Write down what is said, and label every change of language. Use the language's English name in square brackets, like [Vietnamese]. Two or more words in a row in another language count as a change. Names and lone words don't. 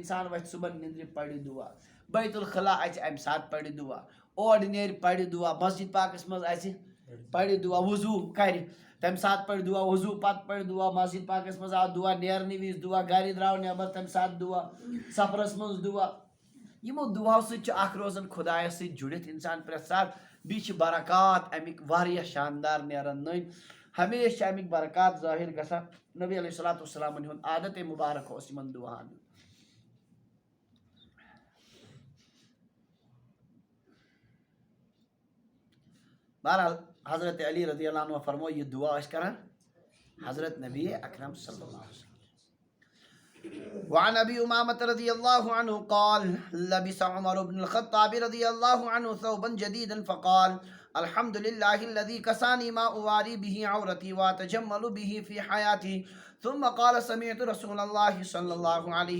[Kashmiri] انسان وتھِ صبحن نِندرِ پرِ دعا بیت الخلا اژِ امہِ ساتہٕ پرِ دعا اور نیرِ پرِ دعا مسجد پاکس منٛز اژِ پرِ دعا وضوٗ کرِ تمہِ ساتہٕ پرِ دعا وضوٗ پتہٕ پرِ دعا مسجد پاکس منٛز آو دعا نیرنہٕ وِزِ دعا گرِ درٛاو نٮ۪بر تمہِ ساتہٕ دعا سفرس منٛز دعا. یِمو دعاو سۭتۍ چھُ اکھ روزان خۄدایس سۭتۍ جُڑِتھ انسان پرٛٮ۪تھ ساتہٕ. بیٚیہِ چھِ برکات امیِکۍ واریاہ شاندار نیران نٔنۍ. ہمیشہِ چھِ امیِکۍ برکات ظٲہر گژھان. نبی [Arabic] علیہ الصلوۃ والسلامن [Kashmiri] ہُنٛد عادتِ مُبارک اوس یِمن دُعاہن ہُنٛد. بہرحال حضرت علی [Arabic] رضی اللہ عنہ [Kashmiri] فرمو یہِ دعا ٲسۍ کران حضرت نبی اکرم [Arabic] صلی اللہ علیہ وسلم. وعن ابي امامه رضي الله عنه قال لبس عمر بن الخطاب رضي الله عنه ثوبا جديدا فقال الحمد لله الذي كساني ما اواري به عورتي واتجمل به في حياتي ثم قال سمعت رسول الله صلى الله عليه